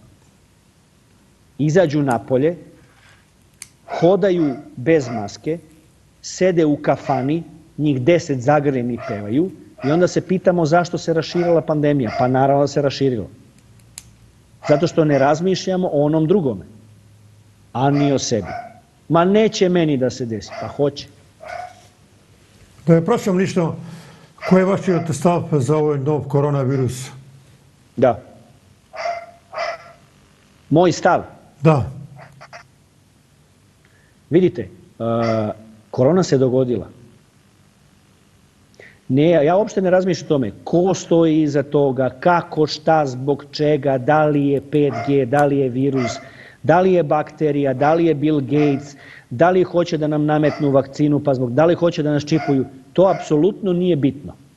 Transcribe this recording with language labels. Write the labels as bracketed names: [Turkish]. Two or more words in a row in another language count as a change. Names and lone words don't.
[Serbian] Izađu napolje, hodaju bez maske, sede u kafani, njih 10 zagrljeni pevaju i onda se pitamo zašto se raširila pandemija. Pa naravno da se raširila. Zato što ne razmišljamo o onom drugome, a ni o sebi. Ma neće meni da se desi, pa hoće. [Macedonian] Да ја прашам ништо, кој е вашиот став за овој нов коронавирус? [Serbian] Da. Moj stav? [Macedonian] Да. [Serbian] Vidite, korona se dogodila. Ne, ja uopšte ne razmišljam o tome ko stoji iza toga, kako, šta, zbog čega, da li je 5G, da li je virus, da li je bakterija, da li je Bill Gates, da li hoće da nam nametnu vakcinu, pa zbog da li hoće da nas čipuju, to apsolutno nije bitno.